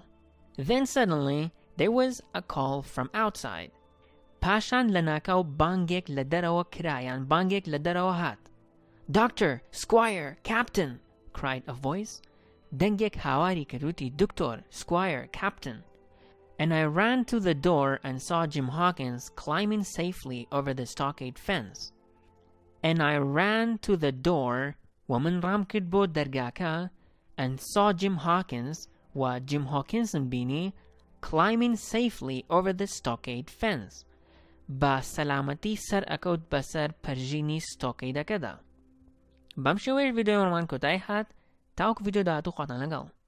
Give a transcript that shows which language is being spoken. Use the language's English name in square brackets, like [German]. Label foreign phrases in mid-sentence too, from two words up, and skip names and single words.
[English] Then suddenly there was a call from outside. [Central Kurdish] پاشان لە ناکاو بانگێک لە دەرەوە کرایان بانگێک لە دەرەوە هات. [English] Doctor, Squire, Captain, cried a voice. [Central Kurdish] دەنگێک هاواری کردوتی دکتۆر, [English] Squire, Captain. And I ran to the door and saw Jim Hawkins climbing safely over the stockade fence. And I ran to the door [Central Kurdish] ومن رام کرد بۆ دەرگاکە [English] and saw Jim Hawkins [Central Kurdish] و Jim Hawkinson بینی [English] climbing safely over the stockade fence. [Central Kurdish] با سەلامەتی سەر ئەکەوت بەسەر پەرژینی ستۆکەیدەکەدا. بەم شێوەیە ڤیدیۆمان کۆتایی هات تاوەکو ڤیدیۆ داهاتوو خواتان لەگەڵ.